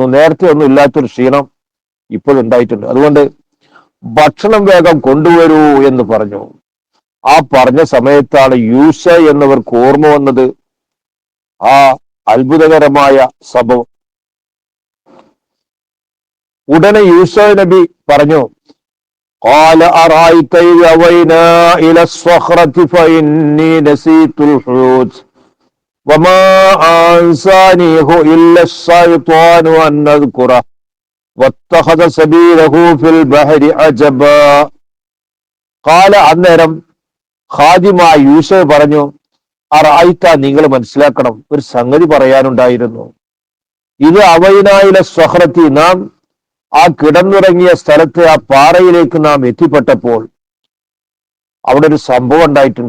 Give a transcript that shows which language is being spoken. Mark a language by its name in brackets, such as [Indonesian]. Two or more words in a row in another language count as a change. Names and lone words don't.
[Malayalam] നേരത്തെ ഒന്നും ഇല്ലാത്തൊരു ക്ഷീണം ഇപ്പോൾ ഉണ്ടായിട്ടുണ്ട്. അതുകൊണ്ട് ഭക്ഷണം വേഗം കൊണ്ടുവരൂ എന്ന് പറഞ്ഞു. ആ പറഞ്ഞ സമയത്താണ് യൂഷ എന്നവർക്ക് ഓർമ്മ വന്നത് ആ അത്ഭുതകരമായ സംഭവം. ഉടനെ യൂഷ നബി പറഞ്ഞു, [Arabic] قال أرأيت إذ أوينا إلى الصخرة فإني نسيت الحوت وما أنسانيه إلا الشيطان أن أذكره واتخذ سبيله في البحر عجبا. قال, [Malayalam] അന്നേരം ഖാദിമായ യൂഷ പറഞ്ഞു, അറഅയ്ത, നിങ്ങൾ മനസ്സിലാക്കണം, ഒരു സംഗതി പറയാനുണ്ടായിരുന്നു. ഇത് [Arabic] أوينا إلى الصخرة, [Malayalam] നാം ആ കിടന്നുറങ്ങിയ സ്ഥലത്തെ ആ പാറയിലേക്ക് നാം എത്തിപ്പെട്ടപ്പോൾ അവിടെ ഒരു സംഭവം ഉണ്ടായിട്ടുണ്ട്.